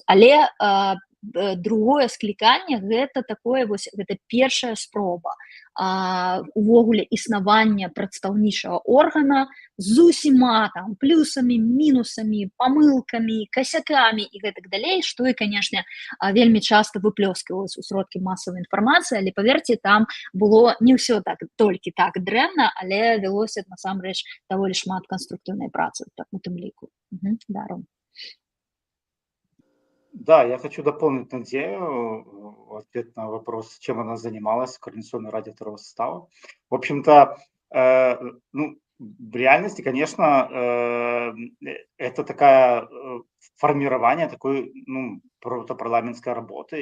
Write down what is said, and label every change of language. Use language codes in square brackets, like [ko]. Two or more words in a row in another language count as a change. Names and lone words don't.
[be] Але другое скліканне гэта такое вось, гэта першая спроба увогуле існавання прадстаўнічага органа з усіма там плюсамі, мінусамі, памылкамі, касякамі і гэтак далей, што і, конечно, вельмі часта выплёсквалася ў сродкі масавай інфармацыі, але паверце, там было не ўсё так толькі так дрэнна, але вялося насамрэч даволі шмат канструктыўнай працы у тым ліку. Да, Ром. [ru] Да, я хочу дополнить Надею в ответ на вопрос, чем она занималась в Координационной раде второго состава. В общем-то, ну, В реальности, конечно, это такое формирование такой, ну, парламентской работы.